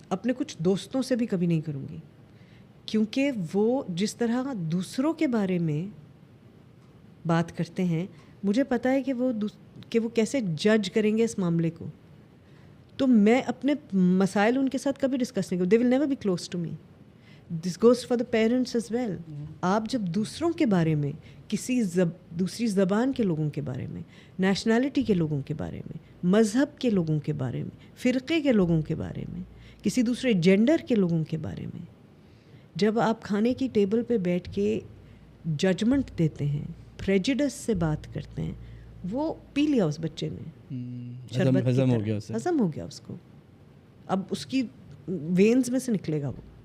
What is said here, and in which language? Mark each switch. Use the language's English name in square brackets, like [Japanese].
[Urdu] اپنے کچھ دوستوں سے بھی کبھی نہیں کروں گی, کیونکہ وہ جس طرح دوسروں کے بارے میں بات کرتے ہیں, مجھے پتہ ہے کہ وہ کیسے جج کریں گے اس معاملے کو. تو میں اپنے مسائل ان کے ساتھ کبھی ڈسکس نہیں کروں. [English] They will never be close to me. This goes for the parents as well. [Urdu] آپ جب دوسروں کے بارے میں, کسی دوسری زبان کے لوگوں کے بارے میں, نیشنلٹی کے لوگوں کے بارے میں, مذہب کے لوگوں کے بارے میں, فرقے کے لوگوں کے بارے میں, کسی دوسرے جینڈر کے لوگوں کے بارے میں, جب آپ کھانے کی ٹیبل پہ بیٹھ کے ججمنٹ دیتے ہیں, پریجڈس سے بات کرتے ہیں, وہ پی لیا اس بچے نے, شربت ہضم ہو گیا اس کو, اب اس کی وینز میں سے نکلے گا وہ.